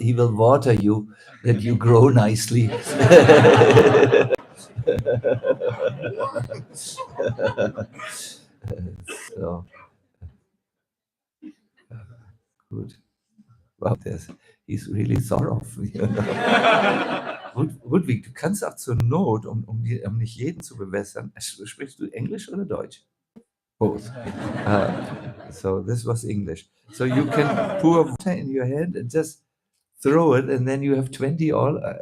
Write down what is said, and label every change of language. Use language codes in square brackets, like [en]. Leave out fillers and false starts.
[en] He will water you that you grow nicely. So good. Wow, he's really sorrowful. [de] Ludwig, du kannst auch zur Not, um nicht jeden zu bewässern, sprichst du Englisch oder Deutsch? [en] Both. So this was English. So you can pour water in your hand and just throw it, and then you have 20 all.